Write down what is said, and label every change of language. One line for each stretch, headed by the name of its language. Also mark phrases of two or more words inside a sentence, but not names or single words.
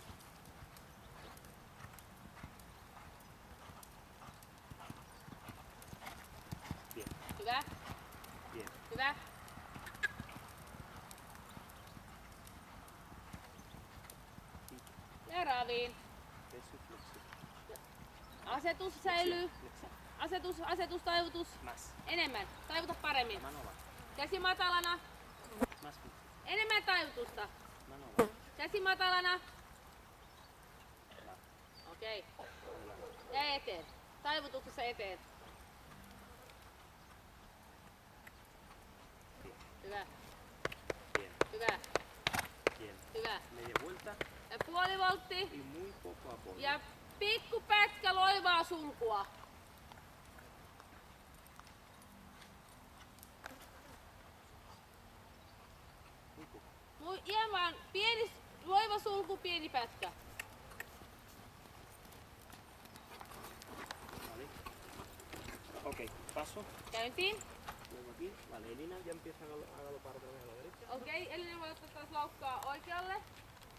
Spanish: Bien.
Finnish: Hyvä.
Spanish: Bien.
Finnish: Hyvä. Ja raviin.
Spanish: Eso y flexión.
Finnish: Asetus säilyy.
Spanish: Flexión.
Finnish: Asetus, taivutus.
Spanish: Más.
Finnish: Enemmän. Taivuta paremmin.
Spanish: Mano abajo.
Finnish: Käsi matalana.
Spanish: Más flexión.
Finnish: Enemmän taivutusta.
Spanish: Mano abajo.
Finnish: Käsi matalana.
Spanish: Adelante.
Finnish: Okei. Ja eteen. Taivutuksessa eteen.
Spanish: Bien.
Finnish: Hyvä.
Spanish: Bien.
Finnish: Hyvä.
Spanish: Bien. Media vuelta
Finnish: Ja puoli voltti.
Spanish: y muy poco a poco.
Finnish: Ja pikku pätkä loivaa sulkua. Ihan vaan pieni loiva sulku, pieni pätkä.
Spanish: Vale. Ok, paso.
Finnish: Käyntiin.
Spanish: Luego aquí. Vale, Elina ya empieza a galopar otra vez a la derecha.
Finnish: Okei, Elina voi ottaa taas laukkaa oikealle.